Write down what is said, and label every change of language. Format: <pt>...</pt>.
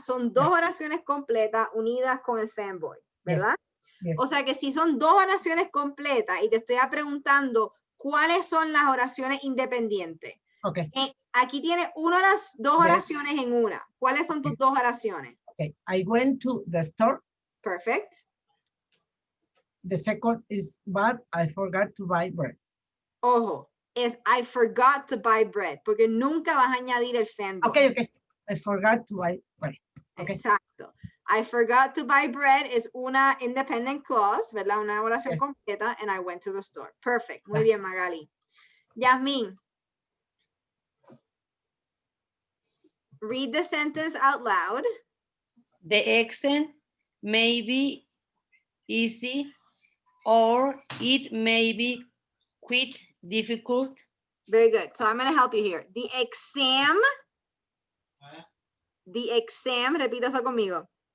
<es>Son dos oraciones completas unidas con el fanboy, ¿verdad?</es> <en>Yes.</en> <es>O sea que si son dos oraciones completas y te estoy preguntando cuáles son las oraciones independientes.</es> <en>Okay.</en> <es>Aquí tienes dos oraciones en una. ¿Cuáles son tus dos oraciones?</es> <en>Okay. I went to the store. Perfect. The second is, but I forgot to buy bread.</en> <es>Ojo, es</es> <en>I forgot to buy bread,</en> <es>porque nunca vas a añadir el fanboy.</es> <en>Okay. I forgot to buy bread. Okay.</en> <es>Exacto.</es> <en>I forgot to buy bread</en> <es>es una</es> <en>independent clause,</en> <es>¿verdad? Una oración completa,</es> <en>and I went to the store. Perfect.</en> <es>Muy bien,</es> <en>Magali. Yasmin. Read the sentence out loud. The exam may be easy or it may be quite difficult. Very good. So I'm going to help you here. The exam,</en> <es>repita eso conmigo.</es>